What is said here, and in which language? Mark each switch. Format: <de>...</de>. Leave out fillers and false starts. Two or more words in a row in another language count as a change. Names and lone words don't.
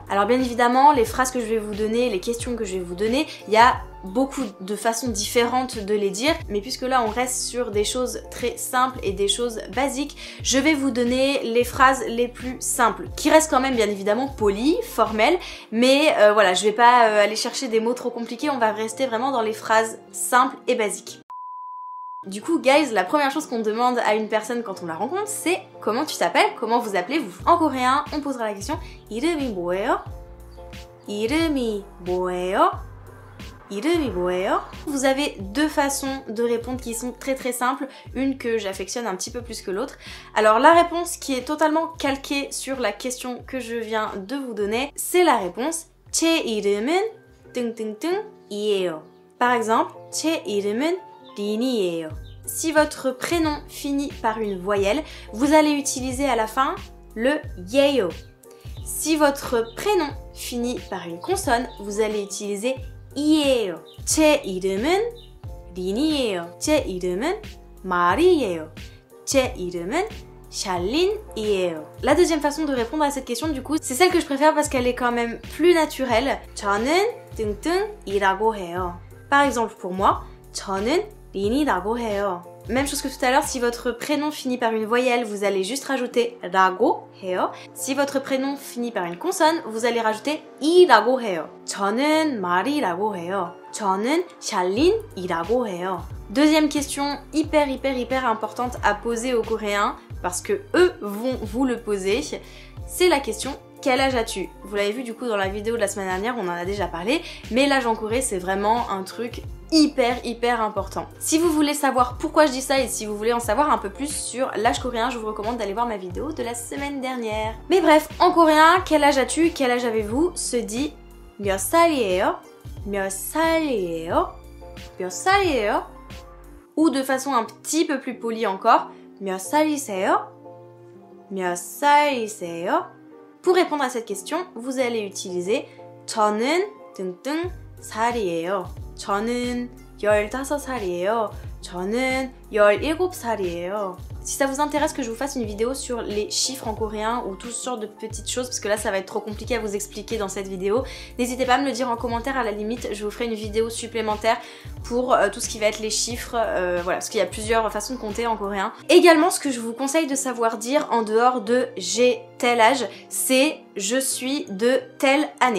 <fr>Alors bien évidemment, les phrases que je vais vous donner, les questions que je vais vous donner, il y a beaucoup de façons différentes de les dire, mais puisque là on reste sur des choses très simples et des choses basiques, je vais vous donner les phrases les plus simples, qui restent quand même bien évidemment polies, formelles, mais voilà, je vais pas aller chercher des mots trop compliqués, on va rester vraiment dans les phrases simples et basiques. Du coup, guys, la première chose qu'on demande à une personne quand on la rencontre, c'est comment tu t'appelles, comment vous appelez-vous. En coréen, on posera la question</fr> <ko>이름이 뭐예요? 이름이 뭐예요? 이름이 뭐예요?</ko> <fr>Vous avez deux façons de répondre qui sont très simples, une que j'affectionne un petit peu plus que l'autre. Alors la réponse qui est totalement calquée sur la question que je viens de vous donner, c'est la réponse</fr> <ko>제 이름은 띵띵띵이에요.</ko> <fr>Par exemple,</fr> <ko>제 이름은 린이에요.</ko> <fr>Si votre prénom finit par une voyelle, vous allez utiliser à la fin le 예요. Si votre prénom finit par une consonne, vous allez utiliser 이에요.</fr> <ko>제 이름은 린이에요. 제 이름은 마리예요. 제 이름은 샬린이에요.</ko> <fr>La deuxième façon de répondre à cette question, du coup, c'est celle que je préfère parce qu'elle est quand même plus naturelle.</fr> <ko>저는 뚱뚱이라고 해요.</ko> <fr>Par exemple, pour moi,</fr> <ko>저는 린이라고 해요.</ko> <fr>Même chose que tout à l'heure, si votre prénom finit par une voyelle, vous allez juste rajouter</fr> <ko>라고 해요.</ko> <fr>Si votre prénom finit par une consonne, vous allez rajouter</fr> <ko>이라고 해요. 저는 마리라고 해요. 저는 샬린이라고 해요.</ko> <fr>Deuxième question hyper importante à poser aux Coréens, parce que eux vont vous le poser, c'est la question quel âge as-tu? Vous l'avez vu du coup dans la vidéo de la semaine dernière, on en a déjà parlé, mais l'âge en Corée c'est vraiment un truc hyper important. Si vous voulez savoir pourquoi je dis ça et si vous voulez en savoir un peu plus sur l'âge coréen, je vous recommande d'aller voir ma vidéo de la semaine dernière. Mais bref, en coréen, quel âge as-tu? Quel âge avez-vous? Se dit</fr> <ko>몇 살이에요? 몇 살이에요? 몇 살이에요?</ko> <fr>Ou de façon un petit peu plus polie encore,</fr> <ko>몇 살이세요? 몇 살이세요?</ko> <fr>Pour répondre à cette question, vous allez utiliser</fr> <ko>저는 뚱뚱 살이에요. 저는 15살이에요. 저는 17살이에요.</ko> <fr>Si ça vous intéresse que je vous fasse une vidéo sur les chiffres en coréen ou toutes sortes de petites choses, parce que là ça va être trop compliqué à vous expliquer dans cette vidéo, n'hésitez pas à me le dire en commentaire, à la limite je vous ferai une vidéo supplémentaire pour tout ce qui va être les chiffres, voilà, parce qu'il y a plusieurs façons de compter en coréen. Également, ce que je vous conseille de savoir dire en dehors de j'ai tel âge, c'est je suis de telle année.</fr>